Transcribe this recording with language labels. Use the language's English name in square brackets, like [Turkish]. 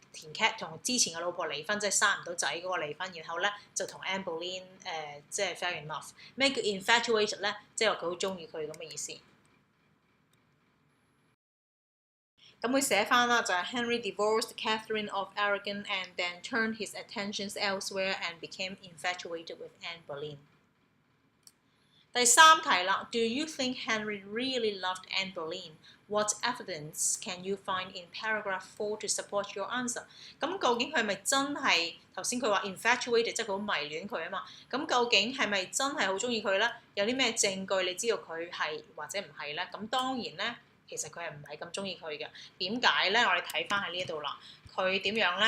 [Cantonese] 田 Cat 同之前嘅老婆離婚，即係生唔到仔嗰個離婚，然後咧就同 Anne Boleyn 即係 [English] fell in love。 [Cantonese] 咩叫 infatuated 咧？即係話佢好中意佢咁嘅意思。咁佢寫翻啦，就係 [English] Henry divorced Catherine of Aragon and then turned his attentions elsewhere and became infatuated with Anne Boleyn。 [Cantonese] 第3題啦 [English] ，Do you think Henry really loved Anne Boleyn? What evidence can you find in paragraph 4 to support your answer？ [Cantonese] 咁究竟佢係咪真係頭先佢話 infatuated， 即係佢好迷戀佢啊嘛？咁究竟係咪真係好中意佢咧？有啲咩證據你知道佢係或者唔係咧？咁當然咧。其實佢係唔係咁中意佢嘅？點解咧？我哋睇翻喺呢度啦。佢點樣咧？